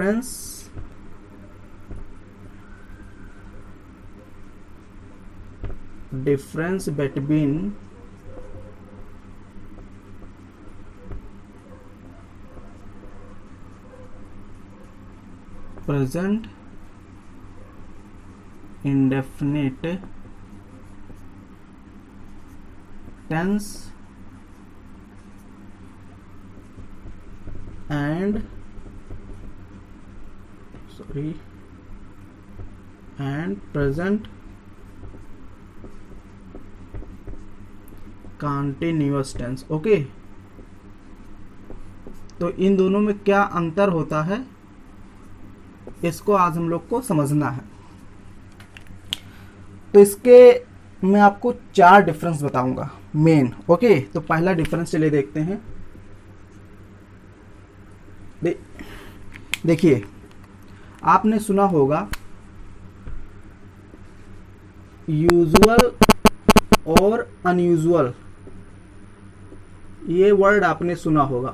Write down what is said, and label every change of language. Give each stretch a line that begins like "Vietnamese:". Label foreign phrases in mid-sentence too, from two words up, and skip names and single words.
English: difference between present indefinite tense and present continuous tense।
Hindi: ओके, तो इन दोनों में क्या अंतर होता है, इसको आज हम लोग को समझना है। तो इसके मैं आपको 4 डिफरेंस बताऊंगा मेन। ओके, तो पहला डिफरेंस चलिए देखते हैं। देखिए, आपने सुना होगा यूजुअल और अनयूजुअल, ये वर्ड आपने सुना होगा।